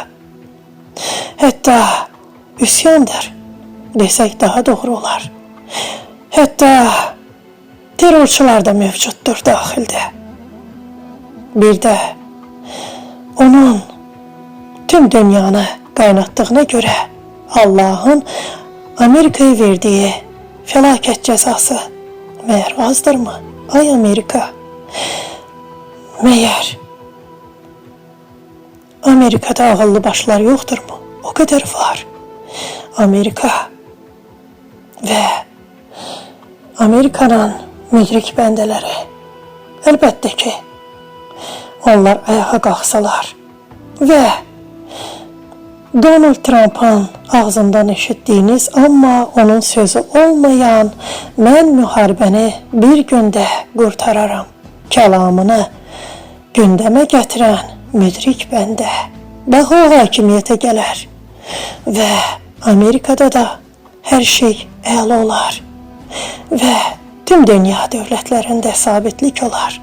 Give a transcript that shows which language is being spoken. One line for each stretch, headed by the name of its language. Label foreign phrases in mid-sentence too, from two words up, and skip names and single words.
Azerbaijani: Hətta üsyandır, desək daha doğru olar. Hətta terrorçular da mövcuddur daxildə.
Turkish: Bir də onun tüm dünyanı qaynatdığına görə Allah'ın Amerika'ya verdiği felaket cezası meğer azdır mı? Ay Amerika, meğer Amerika'da ağıllı başlar yoktur mu? O kadar var.
Azerbaijani: Amerika ve Amerika'nın müdrik bəndeləri, əlbəttə ki, onlar ayağa qalxsalar və Donald Trump'ın ağzından eşittiğiniz ama onun sözü olmayan "mən müharibəni bir gündə qurtararam" kəlamını gündəmə gətirən müdrik bəndə bax o hakimiyyətə gələr və Amerikada da hər şey əla olar və tüm dünya dövlətlərində sabitlik olar.